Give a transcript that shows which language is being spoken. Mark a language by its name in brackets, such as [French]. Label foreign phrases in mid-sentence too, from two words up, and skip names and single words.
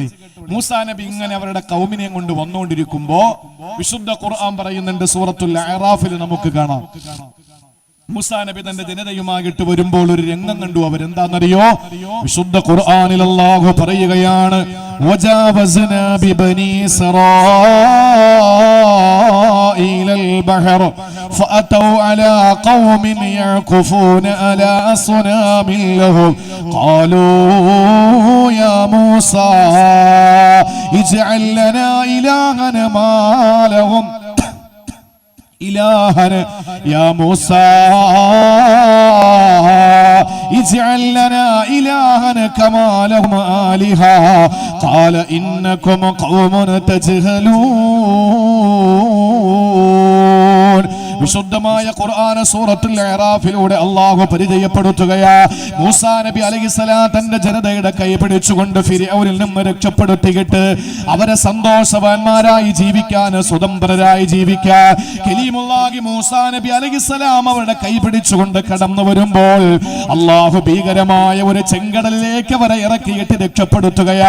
[Malayalam] മൂസാ നബി ഇങ്ങനെ അവരുടെ കൗമിനെയും കൊണ്ട് വന്നുകൊണ്ടിരിക്കുമ്പോ വിശുദ്ധ ഖുർആൻ പറയുന്നുണ്ട്, സൂറത്തുൽ അറാഫിൽ നമുക്ക് കാണാം. മൂസാ നബി തന്റെ ജനതയുമായിട്ട് വരുമ്പോൾ ഒരു രംഗം കണ്ടു. അവരെന്താണെന്നറിയോ? വിശുദ്ധ ഖുർആനിൽ അല്ലാഹു പറയുകയാണ്, [Arabic] وجاوزنا ببني إسرائيل البحر فأتوا على قوم يعكفون على أصنام لهم قالوا يا موسى اجعل لنا إلها ما لهم إلها يا موسى اجعل لنا إلها كما لهم آلهة قال إنكم قوم تجهلون. [Malayalam] വിശുദ്ധമായ ഖുർആൻ സൂറത്തുൽ അറാഫിലൂടെ അല്ലാഹു പരിചയപ്പെടുത്തുകയാ. മൂസാ നബി അലൈഹിസ്സലാം തന്റെ ജനതയുടെ കൈ പിടിച്ചുകൊണ്ട് ഫിർഔനിൽ നിന്ന് രക്ഷപ്പെടുത്തിയിട്ട് അവരെ സന്തോഷവാന്മാരായി ജീവിക്കാൻ, സ്വതന്ത്രരായി ജീവിക്കാൻ കലീമുല്ലാഹി മൂസാ നബി അലൈഹിസ്സലാം അവരുടെ കൈ പിടിച്ചുകൊണ്ട് കടന്നു വരുമ്പോൾ അല്ലാഹു ഭീകരമായ ഒരു ചെങ്കടലിലേക്ക് അവരെ ഇറക്കിയിട്ട് രക്ഷപ്പെടുത്തുകയാ.